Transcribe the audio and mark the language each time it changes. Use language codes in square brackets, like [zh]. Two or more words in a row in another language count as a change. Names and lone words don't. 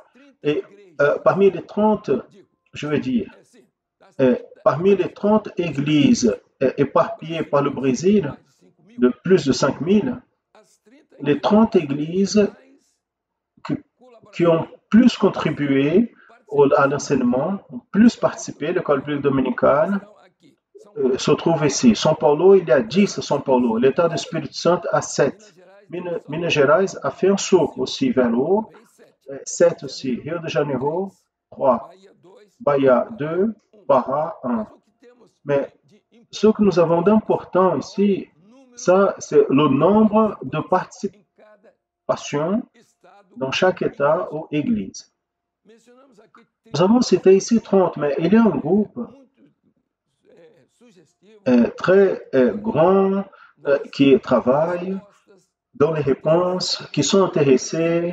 [fr] Et parmi les 30, je veux dire, parmi les 30 églises éparpillées par le Brésil, de plus de 5 000, les 30 églises qui ont plus contribué à l'enseignement, ont plus participé à l'école biblique dominicale, se trouvent ici. São Paulo, il y a 10 à São Paulo. L'État du Espírito Santo a 7. Minas Gerais a fait un saut aussi vers le haut. 7 aussi. Rio de Janeiro, 3. Bahia, 2. Pará, 1. Mais ce que nous avons d'important ici, ça, c'est le nombre de participations dans chaque État ou Église. Nous avons cité ici 30, mais il y a un groupe très grand qui travaille dans les réponses, qui sont intéressés.